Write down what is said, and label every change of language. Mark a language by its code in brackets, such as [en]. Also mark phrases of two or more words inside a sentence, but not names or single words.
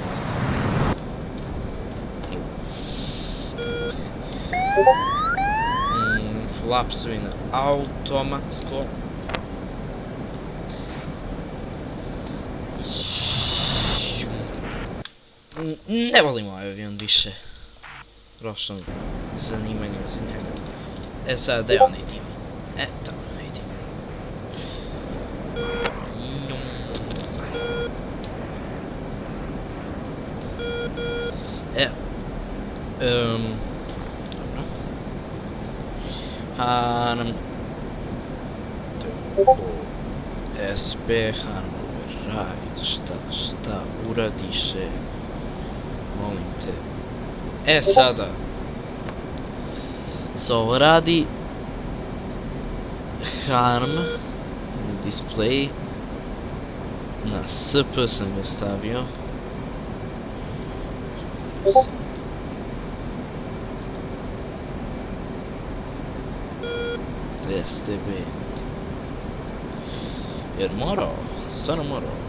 [sr] Flapsovi na automatsko. Ne volim ovaj avion više. Prošlo mi zanimanje za njega. Sad gdje on idi? Tamo ne idi. Harm. SP Harm. Right, šta uradiše? Molim te. Sada. Se ovo radi. Harm. Display. Na SP sam ga stavio. STB. Jer morao, stvarno morao.